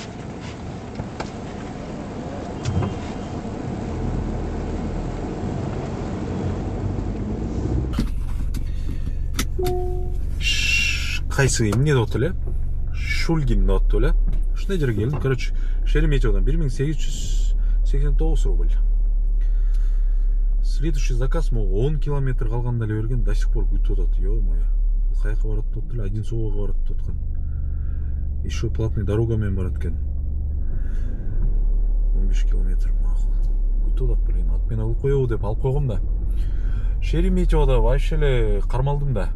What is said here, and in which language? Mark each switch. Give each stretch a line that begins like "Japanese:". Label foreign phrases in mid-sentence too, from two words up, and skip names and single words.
Kyrgyz: Кайсы эмне деп атты эле? Шульгин деп атты эле. Ушундай жерге келдим. Короче, Шереметьеводон 1889 рубль.
Russian: Следующий заказ могу
Kyrgyz: 10 километр калганда эле берген,
Russian: до сих пор
Kyrgyz: күтүп атат.
Russian: Ё-моё.
Kyrgyz: Каяка барат деп атты эле? Одинцового барат деп аткан.
Russian: Еще платный
Kyrgyz: дорогамен барат экен. 15 километр макул. Күтүп атат, блин. Ат мен алып коебу деп алып койгом да. Шереметьеводо вообще эле кармалдым да.